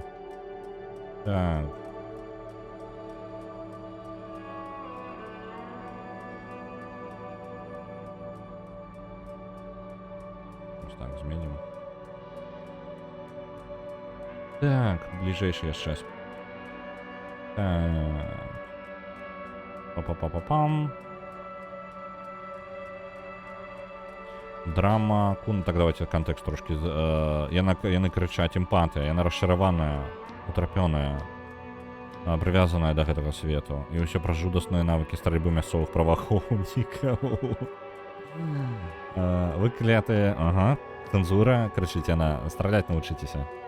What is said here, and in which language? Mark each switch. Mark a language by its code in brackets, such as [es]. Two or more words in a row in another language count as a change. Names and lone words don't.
[be] Так. Ось так, зменім. Так, бліжэйшы яшчэ. Так. Па-па-па-па-пам. Драма, так давайте контекст трошки. Яны крычаць, эмпатыя, яна расчараваная, утрапёная, прывязаная да гэтага свету. І ўсё пра жудасныя навыкі стральбы мясцовых праваахоўнікаў. Вы клятыя, ага, цэнзура, крычыць яна, страляць навучыцеся.